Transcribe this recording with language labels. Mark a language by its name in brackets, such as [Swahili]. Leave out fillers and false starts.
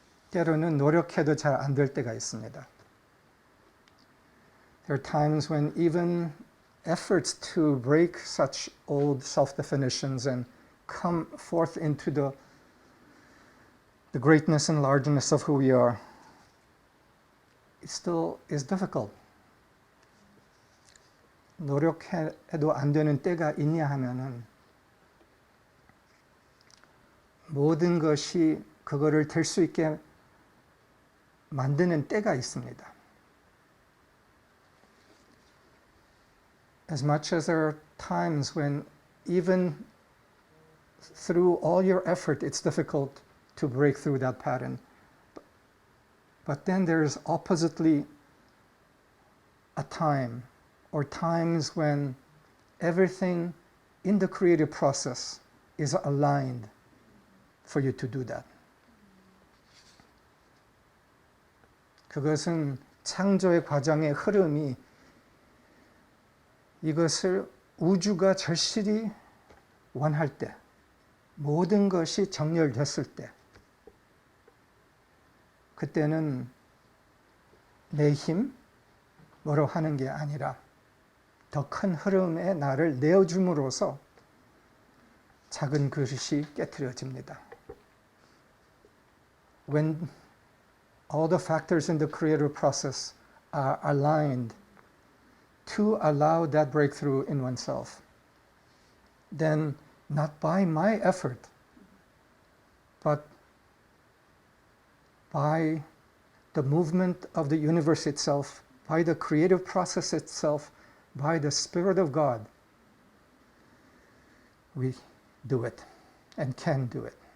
[Korean] 때로는 노력해도 잘 안 될 때가 있습니다. [English] There are times when even efforts to break such old self-definitions and come forth into the greatness and largeness of who we are, it still is difficult. [Korean] 노력해도 안 되는 때가 있냐 하면은 모든 것이 그거를 될 수 있게 만드는 때가 있습니다. [English] As much as there are times when even through all your effort it's difficult to break through that pattern. But then there's oppositely a time or times when everything in the creative process is aligned for you to do that. [Korean] 그것은 창조의 과정의 흐름이 이것을 우주가 절실히 원할 때, 모든 것이 정렬됐을 때, 그때는 내 힘, 뭐로 하는 게 아니라 더 큰 흐름에 나를 내어줌으로써 작은 그릇이 깨트려집니다. [English] When all the factors in the creative process are aligned to allow that breakthrough in oneself, then not by my effort, but by the movement of the universe itself, by the creative process itself, by the Spirit of God, we do it and can do it.